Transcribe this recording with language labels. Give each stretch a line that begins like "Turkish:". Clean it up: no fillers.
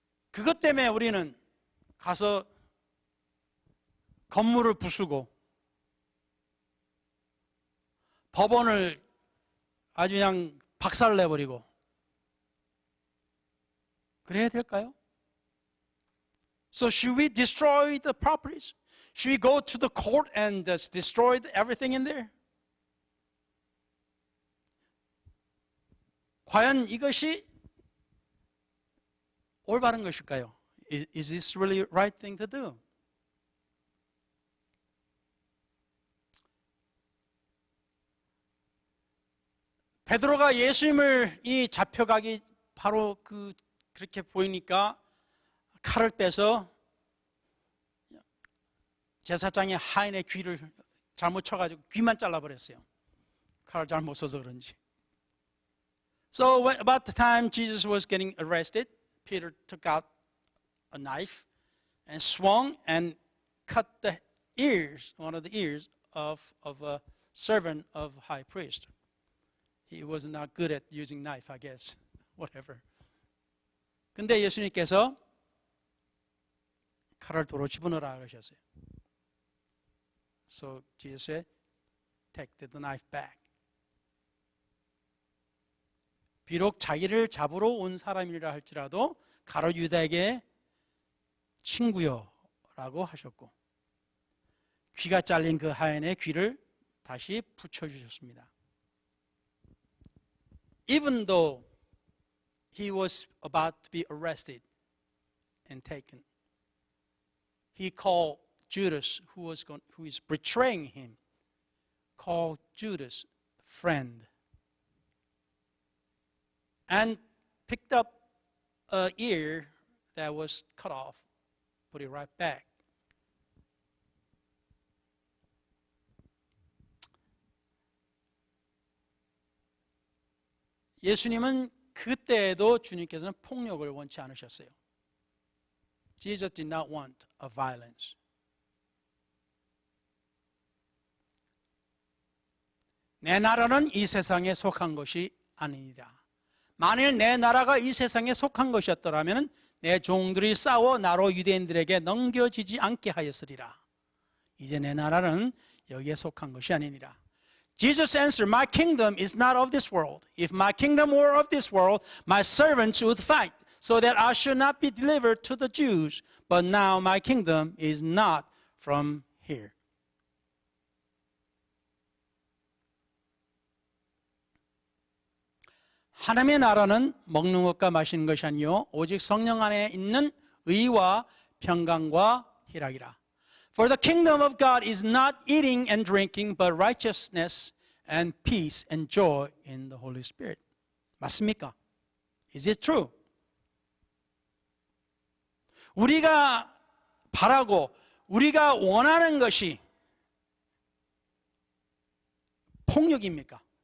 Korean: 그것 때문에 우리는 가서 건물을 부수고 법원을 아주 그냥 박살내버리고 그래야 될까요?
English: So should we destroy the properties? Should we go to the court and destroy everything in there?
Korean: 과연 이것이 올바른 것일까요?
English: Is this really the right thing to do?
Korean: 베드로가 예수님을 잡혀가기 바로 그렇게 보이니까 칼을 빼서 제사장의 하인의 귀를 잘못 쳐가지고 귀만 잘라버렸어요. 칼을 잘못 써서 그런지.
English: So about the time Jesus was getting arrested, Peter took out a knife and swung and cut the ears, one of the ears of a servant of high priest. He was not good at using knife, I guess. Whatever.
Korean: 근데 예수님께서 칼을 도로 집어넣으라 그러셨어요.
English: So Jesus said, take the knife back.
Korean: 비록 자기를 잡으러 온 사람이라 할지라도 가룟 유다에게 친구여라고 하셨고 귀가 잘린 그 하인의 귀를 다시 붙여주셨습니다.
English: Even though he was about to be arrested and taken, he called Judas, who is betraying him, called Judas friend. And picked up an ear that was cut off, put it right back.
Korean: 예수님은 그때에도 주님께서는 폭력을 원치 않으셨어요.
English: Jesus did not want a violence.
Korean: 내 나라는 이 세상에 속한 것이 아니니라. 만일 내 나라가 이 세상에 속한 것이었더라면 내 종들이 싸워 나로 유대인들에게 넘겨지지 않게 하였으리라. 이제 내 나라는 여기에 속한 것이 아니니라.
English: Jesus answered, my kingdom is not of this world. If my kingdom were of this world, my servants would fight, so that I should not be delivered to the Jews. But now my kingdom is not from here.
Korean: 하나님의 나라는 먹는 것과 마시는 것이 아니요 오직 성령 안에 있는 의와 평강과 희락이라.
English: For the kingdom of God is not eating and drinking, but righteousness and peace and joy in the Holy Spirit.
Korean: 맞습니까?
English: Is it true?
Korean: 우리가 바라고 우리가 원하는 것이 폭력입니까?